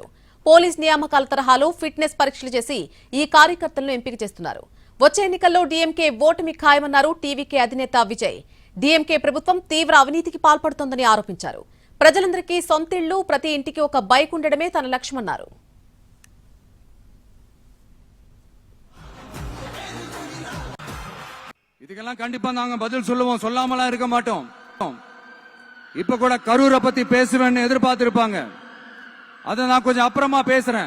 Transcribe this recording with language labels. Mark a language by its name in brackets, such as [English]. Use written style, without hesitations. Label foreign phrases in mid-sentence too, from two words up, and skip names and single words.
[Telugu] పోలీస్ నియామకాల తరహాలో ఫిట్నెస్ పరీక్షలు చేసి ఈ కార్యకర్తలను ఎంపిక చేస్తున్నారు. వచ్చే ఎన్నికల్లో డీఎంకే ఓటమి ఖాయమన్నారు టీవీకే అధినేత విజయ్. డీఎంకే ప్రభుత్వం తీవ్ర అవినీతికి పాల్పడుతోందని ఆరోపించారు. ప్రజలందరికీ సొంతిళ్లు, ప్రతి ఇంటికి ఒక బైక్ ఉండడమే తన లక్ష్యమన్నారు. [Tamil] இதுக்கெல்லாம் கண்டிப்பா நாங்க பதில் சொல்லுவோம், சொல்லாமலாம் இருக்க மாட்டோம். இப்ப கூட கரூரை பத்தி பேசுவேன்னு எதிர்பார்த்திருப்பாங்க. அதை நான் கொஞ்சம் அப்புறமா பேசுறேன்.